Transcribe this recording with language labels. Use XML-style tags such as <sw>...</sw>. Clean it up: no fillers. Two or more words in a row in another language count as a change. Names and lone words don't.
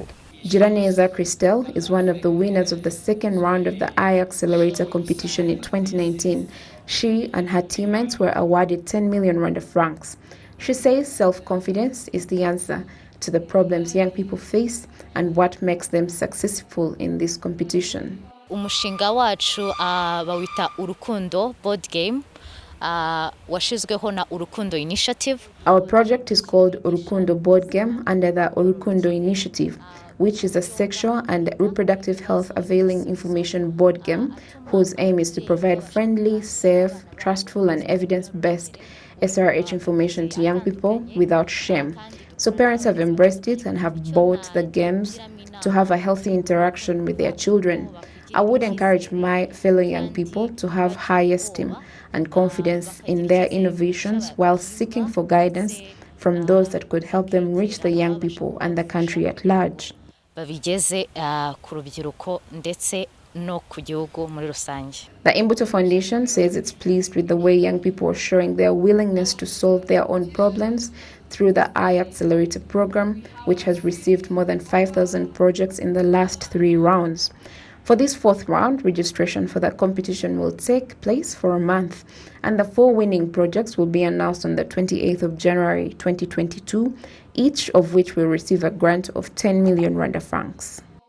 <en>Giraneza Christelle is one of the winners of the second round of the iAccelerator competition in 2019. She and her teammates were awarded 10 million Rwanda francs. She says self-confidence is the answer to the problems young people face and what makes them successful in this competition.</en> <rw>Umushinga wacu bawita Urukundo</rw> <en>board game.</en> <rw>Washizweho na Urukundo initiative.</rw> <en>Our project is called Urukundo board game under the Urukundo initiative, which is a sexual and reproductive health availing information board game whose aim is to provide friendly, safe, trustful and evidence-based SRH information to young people without shame. So parents have embraced it and have bought the games to have a healthy interaction with their children. I would encourage my fellow young people to have high esteem and confidence in their innovations while seeking for guidance from those that could help them reach the young people and the country at large.</en> <rw>Babigeze ku rubyiruko ndetse no ku gihugu muri rusange.</rw> <en>The Imbuto Foundation says it's pleased with the way young people are showing their willingness to solve their own problems through the iAccelerator program, which has received more than 5,000 projects in the last 3 rounds. For this 4th round, registration for the competition will take place for a month, and the 4 winning projects will be announced on the 28th of January 2022, each of which will receive a grant of 10 million Rwanda francs.</en>